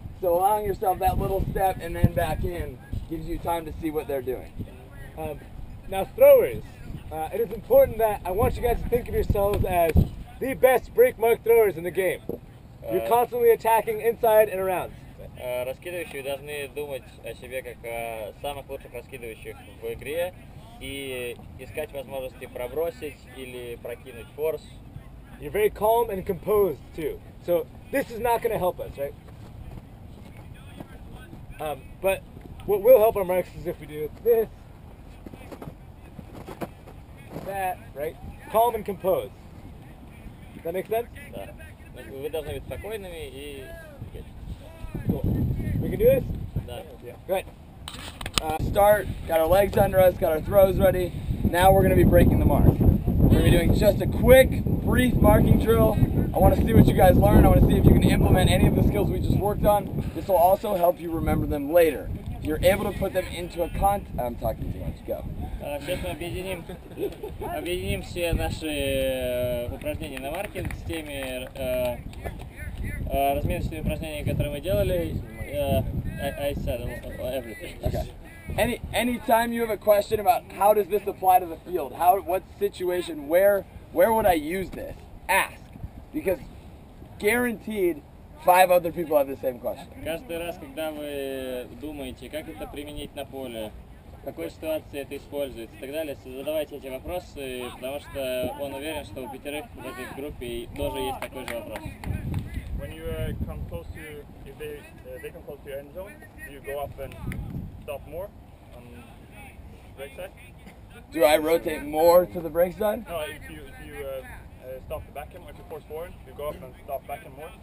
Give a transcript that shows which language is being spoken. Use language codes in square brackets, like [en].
[en] So allowing yourself that little step and then back in gives you time to see what they're doing. Now throwers, it is important that I want you guys to think of yourselves as the best break mark throwers in the game. You're constantly attacking inside and around. [ru] Раскидывающие должны думать о себе как о самых лучших раскидывающих в игре и искать возможности пробросить или прокинуть форс. [en] You're very calm and composed too. So this is not going to help us, right? But what will help our marks is if we do this, that, right? Calm and composed. Does that make sense? [ru] Да. Вы должны быть спокойными и... [en] Cool. We can do this? [ru] Да. [en] Yeah. Good. Start, got our legs under us, got our throws ready. Now we're going to be breaking the mark. We're going to be doing just a quick, brief marking drill. I want to see what you guys learn. I want to see if you can implement any of the skills we just worked on. This will also help you remember them later. If you're able to put them into a I'm talking too much. Go. [ru] Сейчас мы объединим все наши упражнения на маркинг с теми разминочными упражнениями, которые мы делали. [en] I said everything. Okay. Anytime you have a question about how does this apply to the field, what situation, where would I use this? Ask, because guaranteed 5 other people have the same question. [ru] Каждый раз, когда вы думаете, как это применить на поле, в какой ситуации это используется и так далее, задавайте эти вопросы, потому что он уверен, что у 5 в этой группе тоже есть такой же вопрос. [en] When you come close to, if they come close to your end zone, do you go up and stop more on break side? Do I rotate more to the break side? No, if you stop the backhand, or if you force forward, you go up and stop backhand more.